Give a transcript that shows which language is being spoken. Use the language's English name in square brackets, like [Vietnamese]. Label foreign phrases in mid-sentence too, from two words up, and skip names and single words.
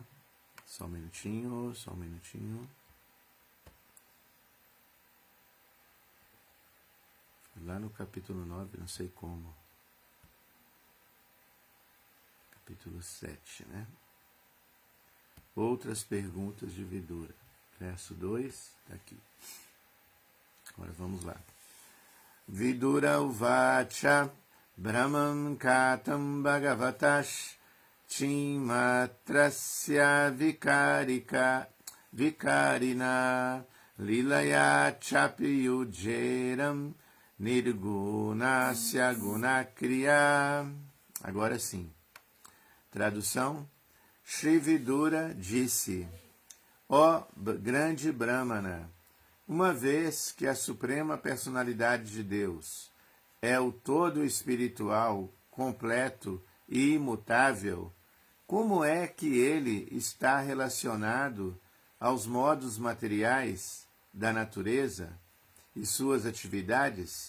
[Portuguese] Só um minutinho, só um minutinho. Lá no capítulo 9, não sei como. Capítulo 7, né? Outras perguntas de Vidura. Verso 2, está aqui. Agora vamos lá. [Sanskrit] Vidura uvacha brahman katam bhagavatash chimatrasya vikarina lilaya chapiyujeram nirgunasya gunakriya. [Portuguese] Agora sim. Tradução. Shri Vidura disse: ó grande Brahmana, uma vez que a suprema personalidade de Deus é o todo espiritual, completo e imutável, como é que ele está relacionado aos modos materiais da natureza e suas atividades?